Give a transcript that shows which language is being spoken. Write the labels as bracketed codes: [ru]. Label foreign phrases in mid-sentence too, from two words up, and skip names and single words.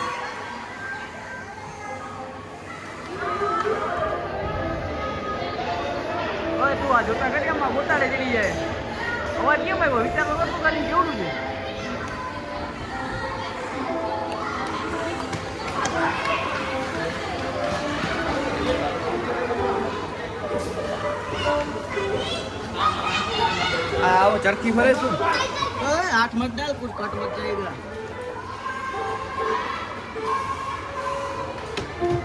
[gu] હવે તું આ જોતા ખાલી આમાં ગોટાળે ચડી જાય અવાજ કેમ આવ્યો વિચાર તો કરતું ખાલી કેવડું છે [hi] आओ चरखी फरे तू हाथ मत डाल कुछ कट मत जाएगा